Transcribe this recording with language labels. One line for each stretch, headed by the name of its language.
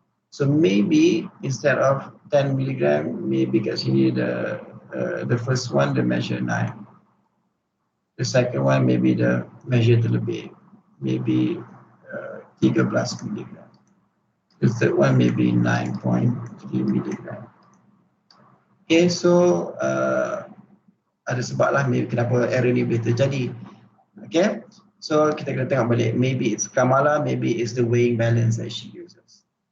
English: So maybe instead of 10 milligram, maybe kat sini the first one they measure 9. The second one maybe the measure terlebih, maybe 13 milligram. The third one maybe 9.3 milligram.
Malay: Okay, so ada sebab lah kenapa error ni boleh terjadi. Okay, so kita kena tengok balik.
English: Maybe it's Kamala, maybe it's the weighing balance that she uses.